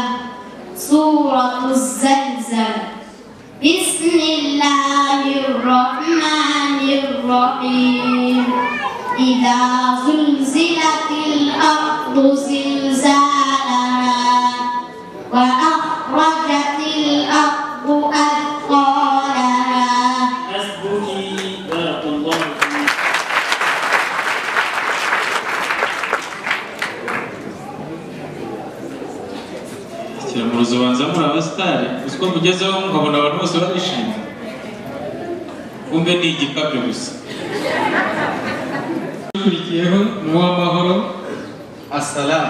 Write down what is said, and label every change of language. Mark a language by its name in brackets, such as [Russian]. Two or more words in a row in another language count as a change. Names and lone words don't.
[Arabic] سورة الزلزلة. بسم الله الرحمن الرحيم. إذا زلزلت الأرض زلزالها وأخرجت الأرض أثقالها. حسبك بارك الله فيك. [Kinyarwanda] kiramuruzi ubanza muri abasitari uziko mugezeho mukabona abantu bose barishimye kumbe ni igikabyo gusa. ukurikiyeho ni uw'amahoro asalamu.